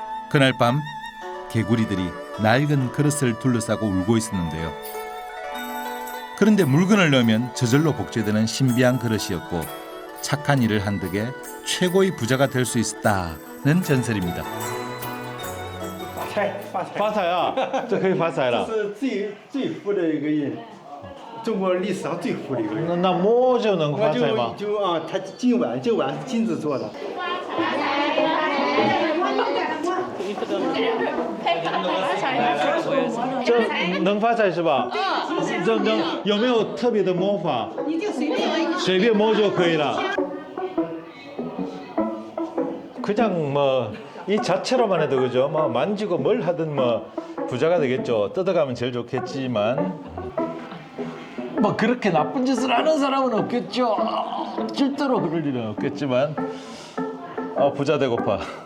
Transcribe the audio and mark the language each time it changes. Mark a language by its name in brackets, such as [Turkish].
[Korean] 그날 밤 개구리들이 낡은 그릇을 둘러싸고 울고 있었는데요. 그런데 물건을 넣으면 저절로 복제되는 신비한 그릇이었고 착한 일을 한 덕에 최고의 부자가 될 수 있었다는 전설입니다. [Chinese] 发财啊，这可以发财了。是最富的一个人，中国历史上最富的一个人。那摸就能发财吗？他这碗是金子做的。这能发财是吧？这能有没有特别的摸法？随便摸就可以了。 [Korean] 그냥 뭐 이 자체로만 해도 그죠? 뭐 만지고 뭘 하든 뭐 부자가 되겠죠. 뜯어가면 제일 좋겠지만 뭐 그렇게 나쁜 짓을 하는 사람은 없겠죠. 절대로 그럴 일은 없겠지만 부자 되고파.